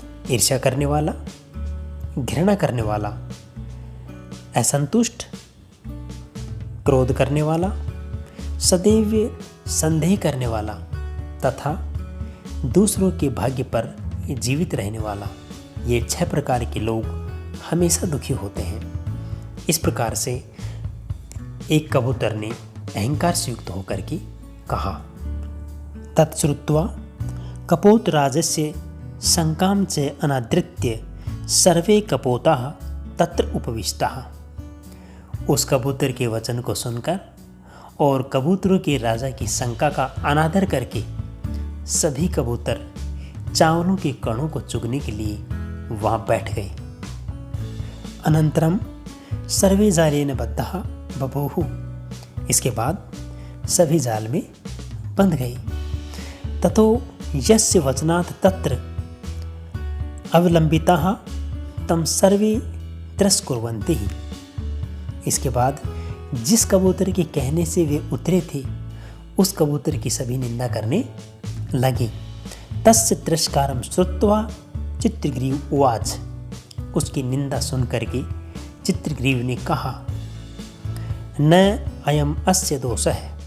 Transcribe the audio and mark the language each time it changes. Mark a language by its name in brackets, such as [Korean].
[Hindi] ईर्ष्या करने वाला, घृणा करने वाला, असंतुष्ट, क्रोध करने वाला, सदैव संदेह करने वाला तथा दूसरों के भाग्य पर जीवित रहने वाला, ये 6 प्रकार के लोग हमेशा दुखी होते हैं। इस प्रकार से एक कबूतर ने अहंकार से युक्त होकर के कहा। [Sanskrit] तत्श्रुत्वा कपोतराजस्य शंकां च अनादृत्य सर्वे कपोताः तत्र उपविष्टाः। [Hindi] उस कबूतर के वचन को सुनकर और कबूतरों के राजा की शंका का अनादर करके सभी कबूतर चावलों के कणों को चुगने के लिए वहाँ बैठ गए। [Sanskrit] अनंतरम सर्वे जालेन बद्धाः बभूवुः। [Hindi] इसके बाद सभी जाल में बंध गए। [Sanskrit] ततो यस्य वचनात् तत्र अवलंबिताः तम सर्वे तिरस्कुर्वन्ति। [Hindi] इसके बाद जिस कबूतर के कहने से वे उतरे थे उस कबूतर की सभी निंदा करने लगे। [Sanskrit] तस्य तिरस्कारं श्रुत्वा चित्रग्रीव उवाच। [Hindi] उसकी निंदा सुन करके चित्रग्रीव ने कहा, [Sanskrit] न अयम अस्य दोषः,